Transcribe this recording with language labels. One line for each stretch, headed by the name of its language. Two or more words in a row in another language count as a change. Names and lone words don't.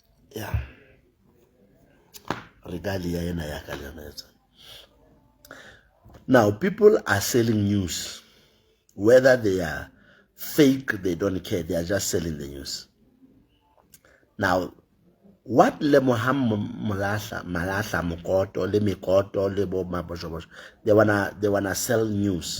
English: Yeah.
Southern Sotho: Regalia ena ya ka le yona.
English: Now, people are selling news. Whether they are fake, they don't care. They are just selling the news. Now, what Lemohang Malasa, Mokoto, Mokoto, Lebo Mabochobocho, they wanna sell news.